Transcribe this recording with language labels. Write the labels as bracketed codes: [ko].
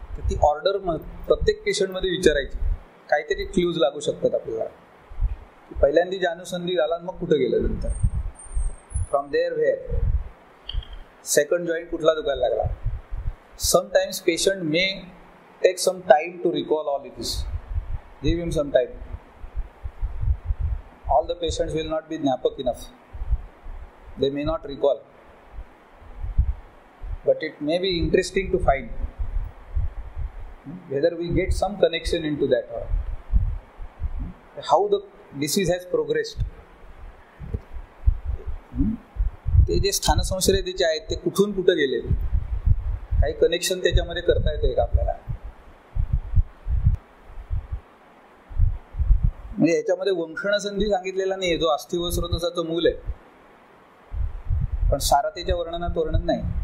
[mr] ती ऑर्डर प्रत्येक पेशंटमध्ये विचारायची, काहीतरी क्ल्यूज लागू शकतात आपल्याला. पहिल्यांदा जानुसंधी झाला, मग कुठं गेलं नंतर, [en] from there where, [mr] second joint कुठला दुखायला लागला. [en] Sometimes patient may take some time to recall all it is. Give him some time. All the patients will not be ज्ञापक enough. They may not recall. But it may be interesting to find whether we get some connection into that or how the disease has progressed. [mr] ते जे स्थानसंश्लेषित आहेत ते कुठून कुठे गेले, काही connection त्याच्यामध्ये करता येते का आपल्याला. म्हणजे याच्यामध्ये वंशण संधी सांगितलेला नाही, जो अस्थि व स्रोतसाचं मूल आहे, पण सारतेच्या वर्णनात वर्णन नाही.